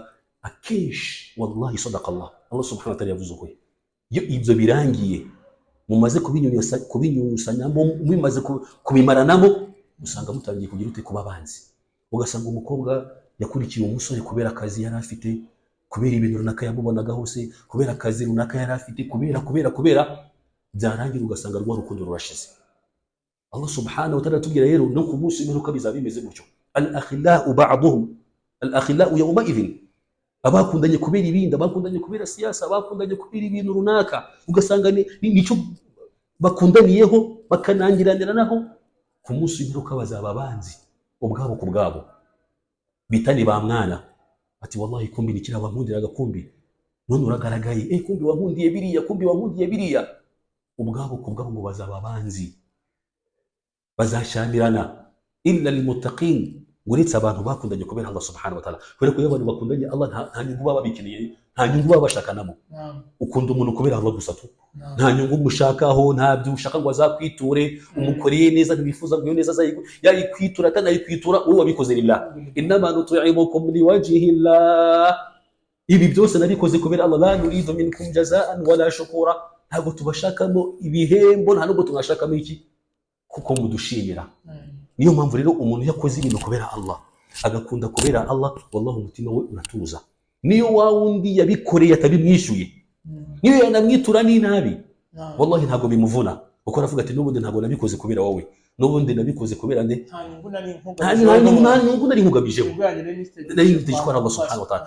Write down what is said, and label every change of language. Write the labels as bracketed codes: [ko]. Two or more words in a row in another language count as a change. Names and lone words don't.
[rw] Akenshi [ar] والله صدق الله سبحانه وتعالى [rw] yavuze ko iyo ibyo birangiye mumaze kubinyunyusanyamo, mumaze kubimaranamo, usanga mutangiye kugira ute kuba abanzi. Ugasanga umukobwa yakurikiye umusore kubera akazi yari afite, kubera ibintu runaka yamubonaga hose, kubera akazi runaka yari afite, kubera byarangira ugasanga rwa rukundo rurashize. Allah [ar] سبحانه وتعالى [rw] tubwira rero no ku munsi w'imperuka bizaba bimeze gutyo. [ar] الأخلاء بعضهم، الأخلاء يومئذ, [rw] abakundanye kubera ibindi, abakundanye kubera siyasa, abakundanye kubera ibintu runaka, ugasanga nicyo bakundaniyeho bakanangiraniranaho, ku munsi w'imperuka bazaba abanzi ubwabo ku bwabo. Bitani ba mwana ati wallahi kumbi nikira wankundiraga, kumbi none uragaragaye, kumbi wankundiye biriya, kumbi wankundiye biriya. Ubwabo ku bwabo ngo bazaba abanzi, bazashamirana. [ar] إلا المتقين, [rw] uretse abantu bakundanye kubera Allah [ar] سبحانه وتعالى. [rw] Kubera ko iyo abantu bakundanye Allah nta nyungu baba bikeneye, nta nyungu baba bashakanamo. Ukunda umuntu kubera Allah gusa tu, nta nyungu mushakaho, nta byo ushaka ngo azakwiture, umukoreye neza ntibifuza ngo neza yayikwitura atanayikwitura, wowe wabikoze lillah. [ar] إنما نطعمكم لوجه الله, [rw] ibi byose nabikoze kubera Allah, [ar] لا نريد منكم جزاء ولا شكورا. [rw] Ntabwo tubashakamo ibihembo, nta nubwo tugashakamo iki kuko mudushimira. Niyo mpamvu rero umuntu yakoze ibintu kubera Allah, agakunda kubera Allah, wallahi umutima we uratuza. Niyo wa wundi yabikoreye atabimwishyuye, niyo yanamwitura n'inabi, wallahi ntabwo bimuvuna, kuko aravuga ati n'ubundi ntabwo nabikoze kubera wowe, n'ubundi nabikoze kubera nde, nta nyungu nari nkugamijeho, nari nitishwa na Allah [ar] سبحانه وتعالى.